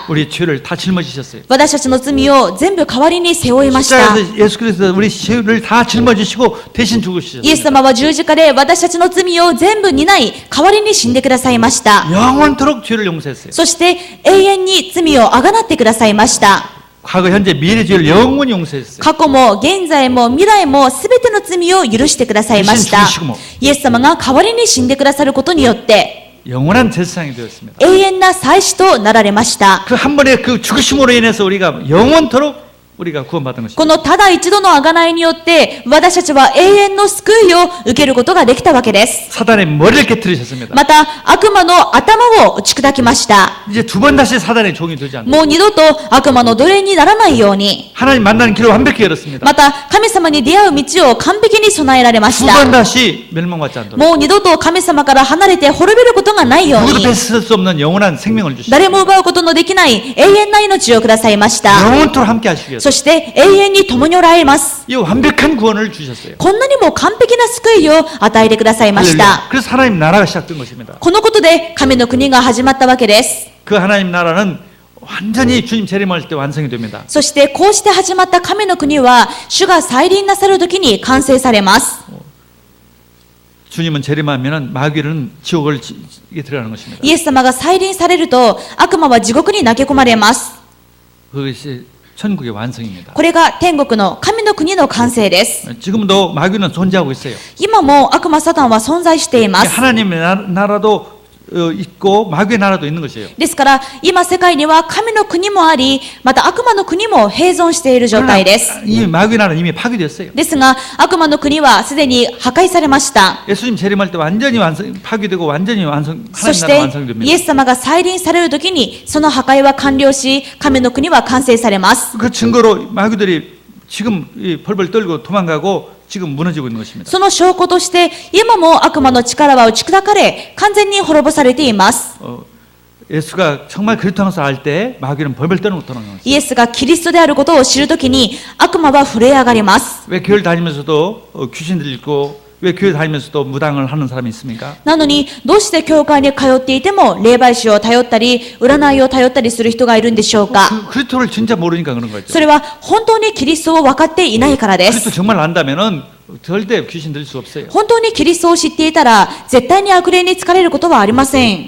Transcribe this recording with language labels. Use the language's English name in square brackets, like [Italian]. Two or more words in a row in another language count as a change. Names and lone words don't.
[Korean] 우리 죄를 다 짊어지셨어요. [Japanese] 私たちの罪を全部代わりに背負いました。 [Korean] 십자가에서 예수 그리스도 우리 죄를 다 짊어지시고 대신 죽으셨어요. [Japanese] イエス様は十字架で私たちの罪を全部担い、代わりに死んでくださいました。 [Korean] 영원토록 죄를 용서했어요. [Japanese] そして永遠に罪をあがなってくださいました。 [Korean] 과거, 현재, 미래 죄를 영원히 용서했어요. [Japanese] 過去も現在も未来もすべての罪を許してくださいました。イエス様が代わりに死んでくださることによって、 [Korean] 영원한 제사장이 되었습니다. [Japanese] 永遠な祭司となられました。 [Korean] 그 한 번의 그 죽으심으로 인해서 우리가 영원토록 우리가 구원받은 것입니다. [Japanese] このただ一度の贖いによって私たちは永遠の救いを受けることができたわけです。 [Korean] 사단의 머리를 깨뜨리셨습니다. [Japanese] また悪魔の頭を打ち砕きました。 [Korean] 이제 두 번 다시 사단의 종이 되지 않는 [Japanese] もう二度と悪魔の奴隷にならないように、 [Korean] 하나님 만나는 길을 완벽히 열었습니다. [Japanese] また神様に出会う道を完璧に備えられまし [Korean] 두 [Japanese] た。 [Korean] 번 다시 멸망받지 않도록 [Japanese] もう二度と神様から離れて滅びることがないよう [Korean] 누구도 [Japanese] に、 [Korean] 뺏을 수 없는 영원한 생명을 주시고 [Japanese] 誰も奪うことのできない永遠な命をくださいました。 [Korean] 영원토록 함께 하시기 위해서 [Japanese] そして永遠に共におられます。 [Korean] 이 완벽한 구원을 주셨어요. [Japanese] こんなにも完璧な救いを与えてくださいました。 [Korean] 할렐루야. 그래서 하나님 나라가 시작된 것입니다. [Japanese] このことで神の国が始まったわけです。 [Korean] 그 하나님 나라는 완전히 주님 재림할 때 완성이 됩니다. [Japanese] そしてこうして始まった神の国は主が再臨なさる時に完成されます。 [Korean] 주님은 재림하면은 마귀는 지옥을 들어가는 것입니다. [Japanese] イエス様が再臨されると悪魔は地獄に投げ込まれます。 [Korean] 그것이 천국의 완성입니다. [Japanese] これが天国の神の国の完成です。 [Korean] 지금도 마귀는 존재하고 있어요. [Japanese] 今も悪魔サタンは存在しています。 [Korean] 하나님의 나라도 있고 마귀의 나라도 있는 것이에요. [Japanese] ですから今世界には神の国もあり、また悪魔の国も併存している状態です。 [Korean] 이 마귀의 나라는 이미 파괴됐어요. [Japanese] ですが悪魔の国はすでに破壊されました。 [Korean] 예수님 재림할 때 완전히 파괴되고 완전히 하나님 [Japanese] そし [Korean] 나라 [Japanese] て [Korean] 완성됩니다. [Japanese] イエス様が再臨される時にその破壊は完了し、神の国は完成されます。 [Korean] 그 증거로 마귀들이 지금 벌벌 떨고 도망가고 지금 무너지고 있는 것입니다. [Japanese] その証拠として今も悪魔の力は打ち砕かれ、完全に滅ぼされています。 [Korean] 예수가 정말 그리스도라서 알 때 마귀는 벌벌 떠는 것입니다. [Japanese] イエスがキリストであることを知るときに悪魔は震え上がります。 [Korean] 왜 교회를 다니면서도 귀신 들리고 왜 교회 다니면서도 무당을 하는 사람이 있습니까? [Japanese] なのに、どうして教会に通っていても、霊媒師を頼ったり、占いを頼ったりする人がいるんでしょうか。 [Korean] 그리스도를 진짜 모르니까 그런 거죠. [Japanese] それは本当にキリストを分かっていないからで [Korean] 그리스도 [Japanese] す。 [Korean] 정말 안다면은 절대 귀신 들릴 수 없어요. [Japanese] 本当にキリストを知っていたら、絶対に悪霊に疲れることはありません。